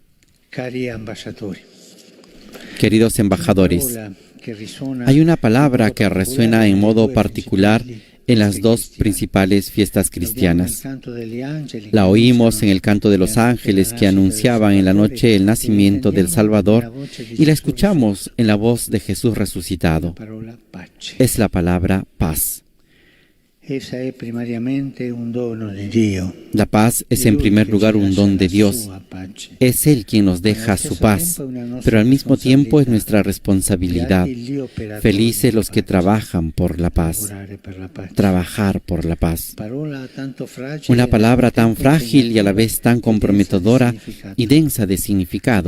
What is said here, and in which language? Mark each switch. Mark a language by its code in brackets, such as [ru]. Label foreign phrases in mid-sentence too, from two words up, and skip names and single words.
[es] Queridos embajadores, hay una palabra que resuena en modo particular en las 2 principales fiestas cristianas. La oímos en el canto de los ángeles que anunciaban en la noche el nacimiento del Salvador, y la escuchamos en la voz de Jesús resucitado. Es la palabra paz. [it] Essa è primariamente un dono di Dio. [es] La paz es en primer lugar un don de Dios. Es Él quien nos deja su paz, pero al mismo tiempo es nuestra responsabilidad. Felices los que trabajan por la paz. Trabajar por la paz. Una palabra tan frágil y a la vez tan comprometedora y densa de significado.